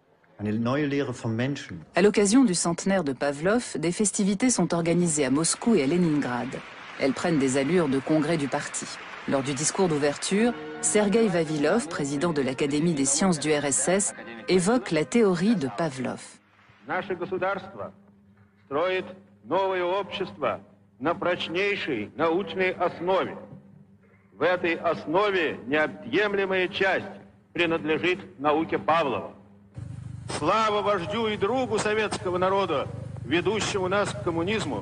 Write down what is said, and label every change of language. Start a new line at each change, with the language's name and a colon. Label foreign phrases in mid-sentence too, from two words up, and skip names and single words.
French: À l'occasion du centenaire de Pavlov, des festivités sont organisées à Moscou et à Leningrad. Elles prennent des allures de congrès du parti. Lors du discours d'ouverture, Sergueï Vavilov, président de l'Académie des sciences du RSS, évoque la théorie de Pavlov.
Russian: Наше государство строит новое общество на прочнейшей научной основе. В этой основе неотъемлемая часть принадлежит науке Павлова. Слава вождю и другу советского народа, ведущему нас к коммунизму.